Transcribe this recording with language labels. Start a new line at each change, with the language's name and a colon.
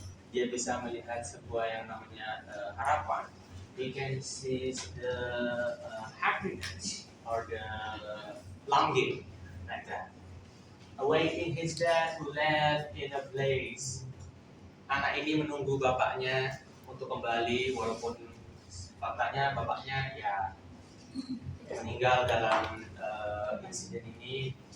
Indonesian: Dia bisa melihat sebuah yang namanya harapan.
English: He can see the happiness or the longing like that. Awaiting his dad who left in a blaze.
Indonesian: Anak ini menunggu bapaknya untuk kembali walaupun faktanya bapaknya ya meninggal dalam insiden ini.